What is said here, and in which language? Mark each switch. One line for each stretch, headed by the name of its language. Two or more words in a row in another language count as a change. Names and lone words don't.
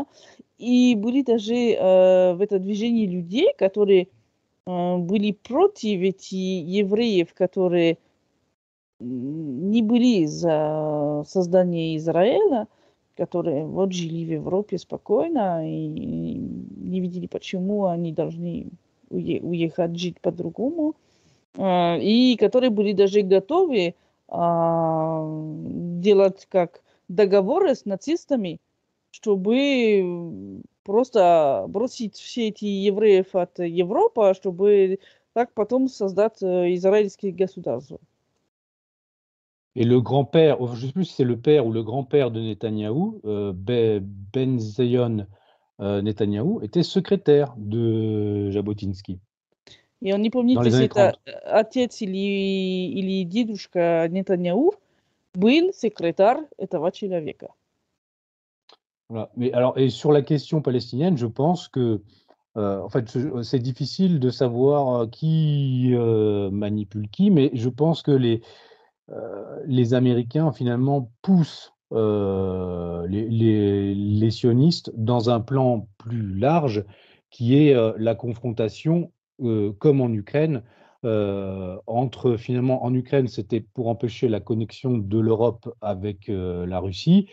Russian: И были даже в это движении людей, которые были против этих евреев, которые не были за создание Израиля, которые вот жили в Европе спокойно и не видели, почему они должны уехать жить по-другому, и которые были даже готовы делать как договоры с нацистами, чтобы просто бросить все эти евреев от Европы, чтобы так потом создать израильское государство.
French: Et le grand-père, je ne sais plus si c'est le père ou le grand-père de Netanyahou, Ben Zion Netanyahou, était secrétaire de Jabotinsky.
Russian: И он не
French: dans les
Russian: помните,
French: années
Russian: это
French: 30.
Russian: отец или дедушка Нетаньяху был секретарь этого человека.
French: Voilà. Mais alors, et sur la question palestinienne, je pense que en fait, c'est difficile de savoir qui manipule qui, mais je pense que les Américains finalement poussent les sionistes dans un plan plus large qui est la confrontation, comme en Ukraine, entre finalement en Ukraine, c'était pour empêcher la connexion de l'Europe avec la Russie.